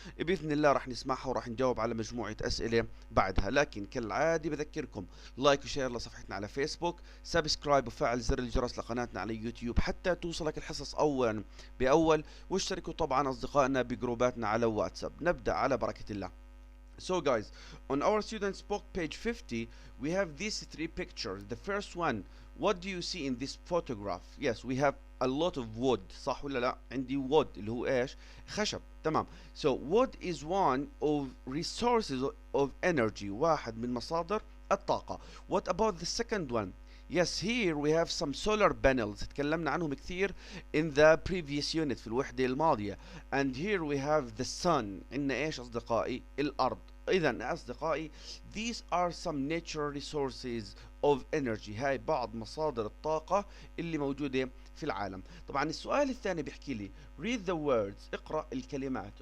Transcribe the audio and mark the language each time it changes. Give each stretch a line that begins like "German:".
Arabic: بإذن الله راح نسمعها وراح نجاوب على مجموعة أسئلة بعدها، لكن كالعادة بذكركم لايك وشير لصفحتنا على فيسبوك، سبسكرايب وفعل زر الجرس لقناتنا على يوتيوب حتى توصلك الحصص أولا بأول، واشتركوا طبعا أصدقائنا بجروباتنا على واتساب. نبدأ على بركة الله.
English: So guys, on our students book page 50 we have these three pictures. The first one, what do you see in this photograph? Yes, we have a lot of wood.
Arabic: صح ولا لا؟ عندي wood اللي هو ايش؟ خشب. تمام.
English: So wood is one of resources of energy،
Arabic: واحد من مصادر الطاقة.
English: What about the second one? Yes, here we have some solar panels
Arabic: تكلمنا عنهم كثير
English: in the previous unit
Arabic: في الوحدة الماضية.
English: And here we have the sun.
Arabic: عندنا ايش أصدقائي؟ الأرض. إذا أصدقائي
English: these are some natural resources of energy،
Arabic: هاي بعض مصادر الطاقة اللي موجودة في العالم. طبعا السؤال الثاني بيحكي لي
English: read the words،
Arabic: اقرأ الكلمات.